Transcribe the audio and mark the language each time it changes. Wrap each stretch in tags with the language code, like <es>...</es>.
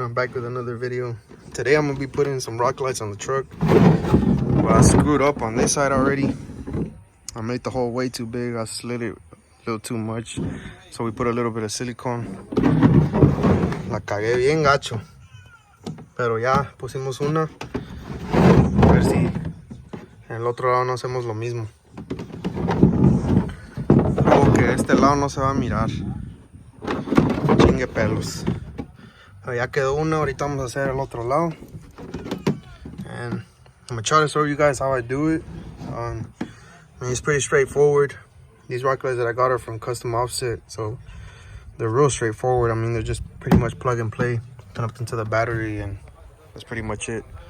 <en>I'm back with another video. Today I'm gonna be putting some rock lights on the truck. Well, I screwed up on this side already. I made the hole way too big. I slid it a little too much, so we put a little bit of silicone.</en> <es>La cagué bien gacho, pero ya pusimos una. A ver si en el otro lado no hacemos lo mismo. Como que este lado no se va a mirar. Chingue pelos. Ya quedó una. Ahorita vamos a hacer el otro lado.</es> <en>And I'm gonna try to show you guys how I do it. I mean, it's pretty straightforward. These rock lights that I got are from Custom Offset, so they're real straightforward. I mean, they're just pretty much plug and play, connect into the battery, and that's pretty much it.</en>